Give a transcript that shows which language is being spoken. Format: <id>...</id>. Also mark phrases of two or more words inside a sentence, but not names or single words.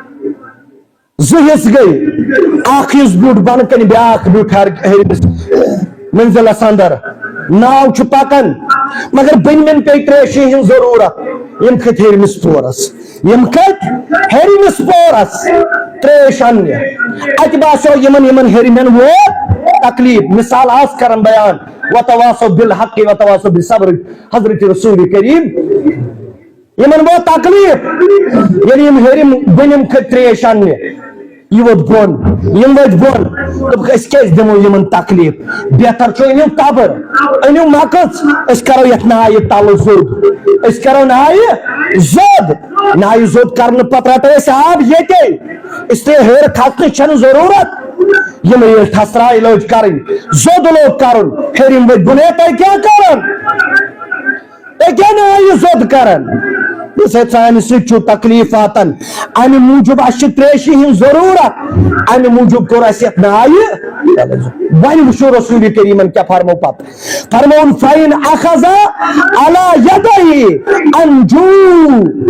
<ks>زٕ حصہٕ گٔے اکھ حصہٕ بیوٗٹھ بۄنہٕ کنہِ بیٛاکھ بیوٗٹھ ہیٚرمِس منزلس اندر ناو چھُ پکان مگر بٔنۍمٮ۪ن پیٚیہِ ترٛیشہِ ہٕنٛز ضروٗرت یِم کھٔتۍ ہیٚرمِس پورس یِم کھٔتۍ ہیٚرمِس پورس ترٛیش اننہِ اتہِ باسیو یِمن ہیٚرمٮ۪ن ووت تکلیف مثال آس کران بیان</ks> <ar>وتواصوا بالحق وتواصوا بالصبر</ar> <ks>حضرت رسول کریم یِمن ووت تکلیف ییٚلہِ یِم ہیٚرِم بٔنِم کھٔتۍ ترٛیش اننہِ یہ ووت بۄن یِم ؤتھۍ بۄن دوٚپُکھ أسۍ کیازِ دِمو یِمن تکلیف بہتر چھُ أنِو تبر أنِو مکٕژ أسۍ کرو یتھ نایہِ تلہٕ زوٚد أسۍ کرو نایہِ زوٚد نایہِ زوٚد کرنہٕ پتہٕ رٹو أسۍ آب ییٚتے</ks> <ur>اس لیے</ur> <ks>ہیٚر کھسنٕچ چھنہٕ ضروٗرت یِم ییٚلہِ ٹھسراے لٲج کرٕنۍ زوٚد لوگ کرُن ہیٚرِم ؤتھۍ بۄن ہے تۄہہِ کیاہ کران تۄہہِ کیاہ نایہِ زوٚد کران سانہِ سۭتۍ چھُ تکلیف واتان امہِ موٗجوٗب اسہِ چھِ ترٛیشہِ ہٕنٛز ضروٗرت امہِ موٗجوٗب کوٚر اسہِ یتھ نایہِ وۄنۍ وٕچھو رسول کریٖمن کیاہ فرمو پتہٕ فرموُن</ks> <ar>فاین اخذ علی یدیہ انجو</ar>